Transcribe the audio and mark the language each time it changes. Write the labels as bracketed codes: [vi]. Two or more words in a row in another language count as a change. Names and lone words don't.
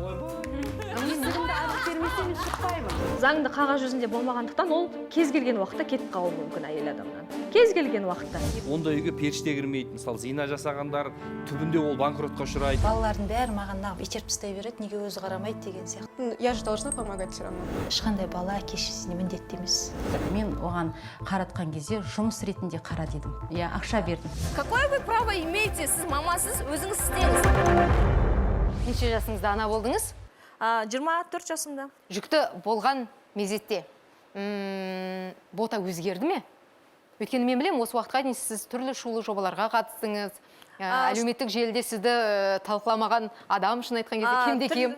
[kk] Заңды қағаз жүзінде болмағандықтан ол кез келген уақытта кетіп қалуы мүмкін әйел адамнан. Кез келген уақытта. Онда үйге періште кірмейді. Мысалы, зина жасағандар түбінде ол банкротқа ұшырайды. Балалардың бәрі маған нағып итеріп тастай береді, неге өзі қарамайды деген сияқты. [ru] Я же должна помогать все равно. [kk] Ешқандай бала әке-шешесіне міндетті емес. Мен оған қаратқан кезде жұмыс ретінде қара дедім. Я ақша бердім. [ru] Какое вы право имеете? [kk] Сіз мамасыз, өзіңіз істеңіз. Неше жасыңызда ана болдыңыз? 24 жасымда. Жүкті болған мезетте бота өзгерді ме? Өйткені мен білем, осы уақытқа дейін сіз түрлі шулы жобаларға қатыстыңыз. Әлеуметтік желіде сізді талқыламаған адам үшін айтқан кезде кемде кем.